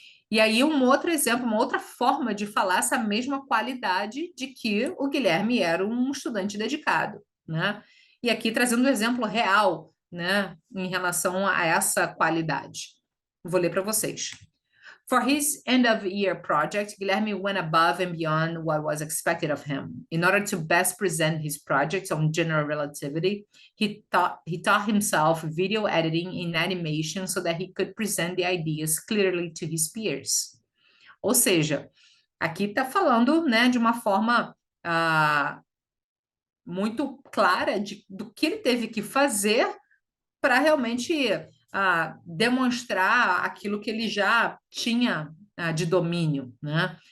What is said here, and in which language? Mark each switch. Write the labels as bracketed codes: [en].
[pt] E aí, um outro exemplo, uma outra forma de falar essa mesma qualidade de que o Guilherme era um estudante dedicado, né? E aqui trazendo um exemplo real, né, em relação a essa qualidade. Vou ler para vocês. [en] For his end of year project, Guilherme went above and beyond what was expected of him. In order to best present his project on general relativity, he taught himself video editing in animation so that he could present the ideas clearly to his peers. [pt] Ou seja, aqui está falando, né, de uma forma muito clara do que ele teve que fazer para realmente demonstrar aquilo que ele já tinha de domínio, né?